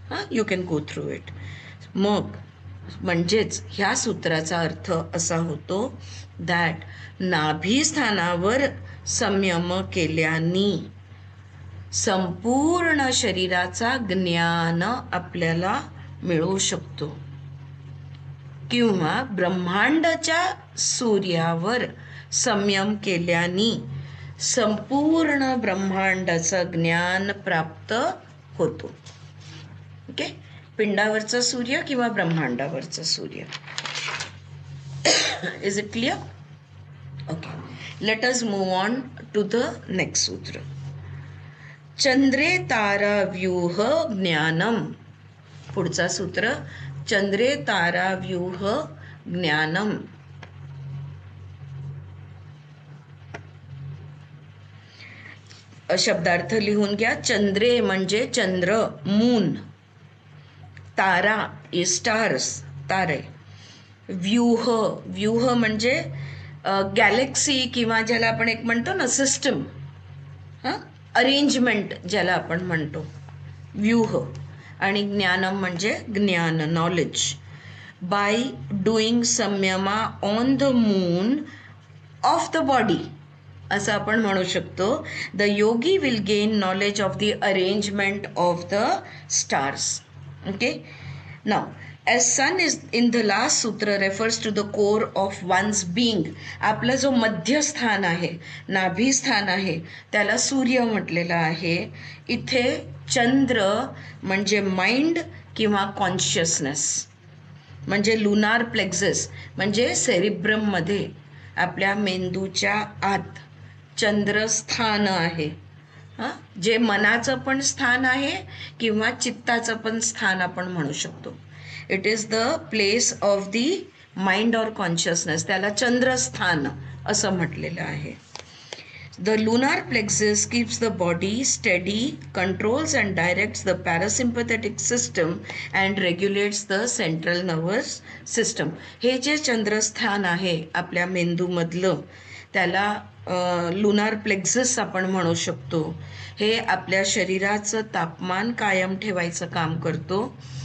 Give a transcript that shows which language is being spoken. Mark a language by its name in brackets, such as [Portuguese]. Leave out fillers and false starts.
[English] You can go through it. [Marathi] मग म्हणजेच ह्या सूत्राचा अर्थ असा होतो दॅट नाभीस्थानावर संयम केल्याने संपूर्ण शरीराचा ज्ञान आपल्याला मिळू शकतो, किंवा ब्रह्मांडाच्या सूर्यावर संयम केल्याने संपूर्ण ब्रह्मांडाचं ज्ञान प्राप्त होतो. ओके. पिंडावरचा सूर्य किंवा ब्रह्मांडावरचा सूर्य. [English] Is it clear? Okay. Let us move on to the next sutra. [Sanskrit] चंद्रे तारा व्यूह ज्ञानम. [Marathi] पुढचा सूत्र [Sanskrit] चंद्रे तारा व्यूह ज्ञानम. [Marathi] शब्दार्थ लिहून घ्या. चंद्रे म्हणजे चंद्र, मून. तारा इज स्टार्स, तारे. व्यूह, व्यूह म्हणजे गॅलेक्सी किंवा ज्याला आपण एक म्हणतो ना सिस्टम, अरेंजमेंट ज्याला आपण म्हणतो, व्यूह. आणि ज्ञानम म्हणजे ज्ञान, [English] Knowledge. By doing samyama on the moon of the body [Marathi] असं आपण म्हणू शकतो. [English] The yogi will gain knowledge of the arrangement of the stars. Okay. Now as sun is in the last sutra refers to the core of one's being. [Marathi] आपला जो मध्यस्थान आहे, नाभीस्थान आहे, त्याला सूर्य म्हटलेलं आहे. इथे चंद्र म्हणजे माइंड किंवा कॉन्शियसनेस. म्हणजे लुनार प्लेक्झस म्हणजे सेरिब्रममध्ये आपल्या मेंदूच्या आत चंद्रस्थान आहे. हां, जे मनाचं पण स्थान आहे किंवा चित्ताचं पण स्थान आपण म्हणू शकतो. [English] It is the place of the mind or consciousness. [Marathi] त्याला चंद्रस्थान असं म्हटलेलं आहे. [English] The lunar plexus keeps the body steady, controls and directs the parasympathetic system and regulates the central nervous system. [Marathi] हे जे चंद्रस्थान आहे आपल्या मेंदूमधलं त्याला लुनार प्लेक्झस आपण म्हणू शकतो. हे आपल्या शरीराचं तापमान कायम ठेवायचं काम करतो.